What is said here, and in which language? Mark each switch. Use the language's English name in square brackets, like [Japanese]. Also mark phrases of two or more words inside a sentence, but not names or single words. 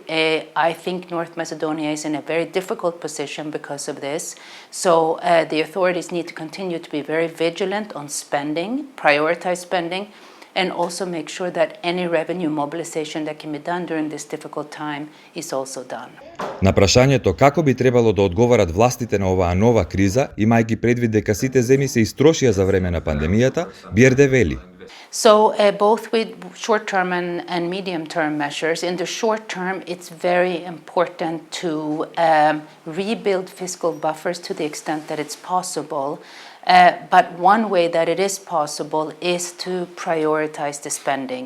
[English] I think North Macedonia is in a very difficult position because of this. So the authorities need to continue to be very vigilant on spending, prioritize spending, and also make sure that any revenue mobilization that can be done during this difficult time is also done. [Macedonian] На прашањето како би требало да одговарат властите на оваа нова криза, имајќи предвид дека сите земји се истрошија за време на пандемијата, Бјерде вели: [English] So both with short-term and medium-term measures. In the short term, it's very important to rebuild fiscal buffers to the extent that it's possible. But one way that it is possible is to prioritize the spending.